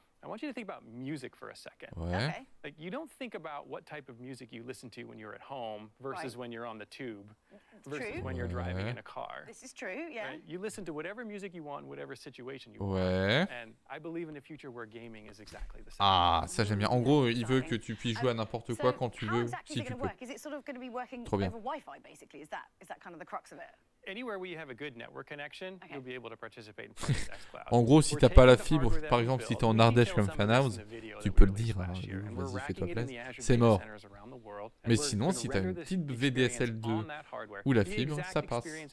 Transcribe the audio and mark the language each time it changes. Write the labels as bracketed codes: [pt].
[en] I want you to think about music for a second. [fr] Ouais. [en] Okay. Like, you don't think about what type of music you listen to when you're at home versus when you're on the tube versus when you're driving in a car. This is true, yeah. Right? You listen to whatever music you want in whatever situation you want. [fr] Ouais. [en] And I believe in a future where gaming is exactly the same. [fr] Ah, ça j'aime bien. En gros, il veut que tu puisses jouer à n'importe quoi quand tu veux, [en] Exactly [fr] si tu peux. [en] Is it sort of going to be working [fr] Trop bien. [en] over Wi-Fi basically? Is that kind of the crux of it? Anywhere where you have a good network connection, you'll be able to participate in Project xCloud. [fr] En gros, si t'as pas la fibre, par exemple, si t'es en Ardèche comme Fanhouse, tu peux le dire, hein, vas-y, fais-toi plaisir, c'est mort. Mais sinon, si t'as une petite VDSL 2 ou la fibre, ça passe.